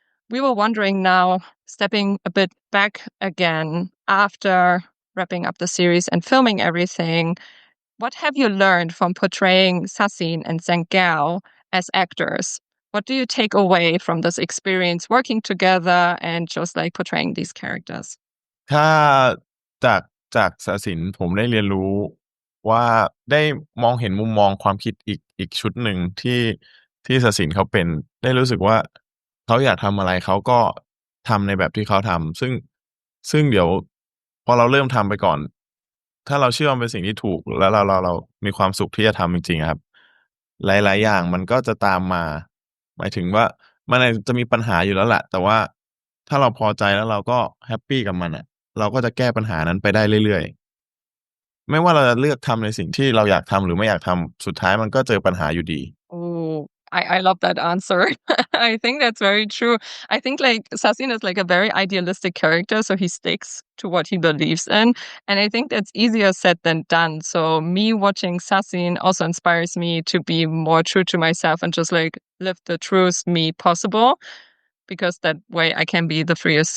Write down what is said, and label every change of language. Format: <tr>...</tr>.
<en>We were wondering now, stepping a bit back again after wrapping up the series and filming everything, what have you learned from portraying Sasin and Saenkaew as actors? What do you take away from this experience working together and just like portraying these characters?</en> <th>ถ้าจากจากศาสินผมได้เรียนรู้ว่าได้มองเห็นมุมมองความคิดอีกชุดหนึ่งที่ศาสินเขาเป็นได้รู้สึกว่าเขาอยากทำอะไรเขาก็ทำในแบบที่เขาทำซึ่งเดี๋ยวพอเราเริ่มทำไปก่อนถ้าเราเชื่อว่าเป็นสิ่งที่ถูกแล้วเรามีความสุขที่จะทำจริงๆครับหลายๆอย่างมันก็จะตามมาหมายถึงว่ามันจะมีปัญหาอยู่แล้วแหละแต่ว่าถ้าเราพอใจแล้วเราก็แฮปปี้กับมันอ่ะเราก็จะแก้ปัญหานั้นไปได้เรื่อยๆไม่ว่าเราจะเลือกทำในสิ่งที่เราอยากทำหรือไม่อยากทำสุดท้ายมันก็เจอปัญหาอยู่ดี</th> <en>Oh, I love that answer. I think that's very true. I think like Sasin is like a very idealistic character, so he sticks to what he believes in. And I think that's easier said than done. So me watching Sasin also inspires me to be more true to myself and just like live the truest me possible, because that way I can be the freest.</en>